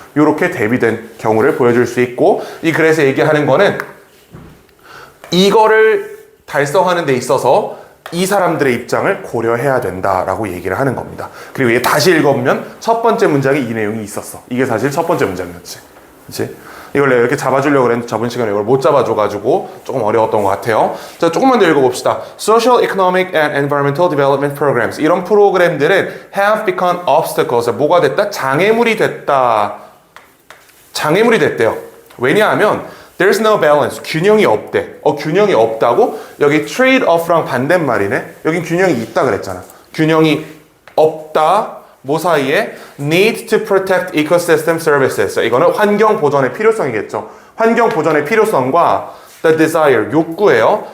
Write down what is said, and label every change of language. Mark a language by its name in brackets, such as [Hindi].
[Korean] 이렇게 대비된 경우를 보여줄 수 있고, 이 글에서 얘기하는 거는 이거를 달성하는 데 있어서 이 사람들의 입장을 고려해야 된다라고 얘기를 하는 겁니다. 그리고 얘 다시 읽어보면 첫 번째 문장에 이 내용이 있었어. 이게 사실 첫 번째 문장이었지. 그치? 이걸 내가 이렇게 잡아주려고 그랬는데 저번 시간에 이걸 못 잡아줘가지고 조금 어려웠던 것 같아요. 자, 조금만 더 읽어봅시다. [English] Social, Economic and Environmental Development Programs. 이런 프로그램들은 have become obstacles. [Korean] 뭐가 됐다? 장애물이 됐다. 장애물이 됐대요. [English] 왜냐하면 there's no balance. [Korean] 균형이 없대. 균형이 없다고? 여기 trade-off랑 반대말이네. 여긴 균형이 있다 그랬잖아. [English] 균형이 없다. 뭐 사이에? Need to protect ecosystem services. [Korean] 이거는 환경 보존의 필요성이겠죠. 환경 보존의 필요성과 the desire, 욕구예요.